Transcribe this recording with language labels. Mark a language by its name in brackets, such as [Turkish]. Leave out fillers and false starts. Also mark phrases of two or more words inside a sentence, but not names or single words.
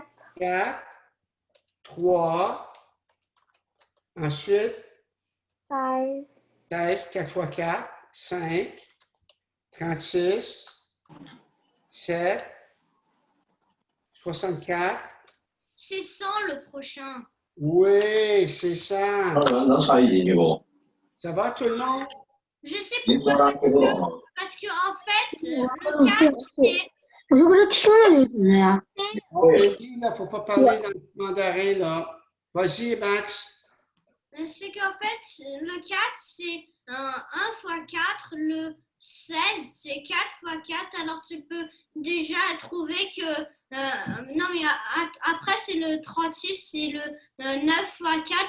[French] 4, 3. Ensuite, 16, 16, 4 fois 4, 5, 36, 7, 64. C'est 100 le prochain. Oui, c'est ça. [Chinese] 能差一斤不？ [French] Ça va tout le monde? Je sais [Chinese] 你 [French] pourquoi. [Chinese] 多少给我？ [French] Parce que en fait, le 4, c'est... [Chinese] 我说我这听了是什么呀？ [French] Oh, Andy, il ne faut pas parler dans le mandarin, là. Vas-y, Max. C'est qu'en fait, le 4, c'est 1 fois 4. Le 16, c'est 4 fois 4. Alors, tu peux déjà trouver que... non, mais après, c'est le 36, c'est le 9 fois 4.